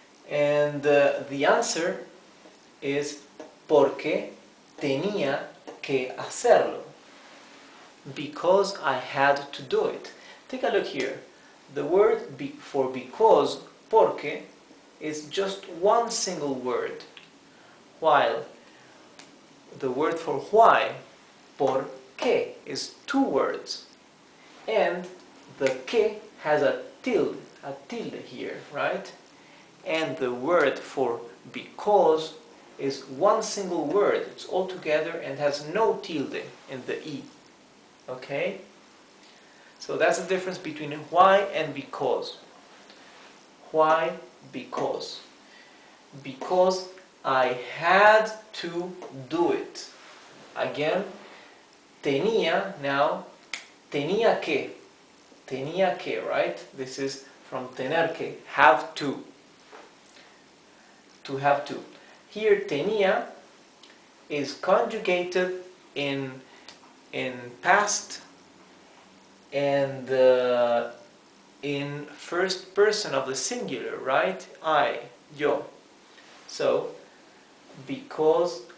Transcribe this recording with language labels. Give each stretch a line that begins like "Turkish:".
English: And the answer is
Spanish: porque tenía que hacerlo.
English: Because I had to do it. Take a look here. The word for because, porque, is just one single word, while the word for why, por qué, is two words, and the que has a tilde here, right? And the word for because is one single word. It's all together and has no tilde in the e. Okay? So that's the difference between why and because. Why? Because. Because I had to do it. Again, tenía, now, tenía que, right? This is from tener que, have to have to. Here, tenía is conjugated in past and in first person of the singular, right? I, yo. So, because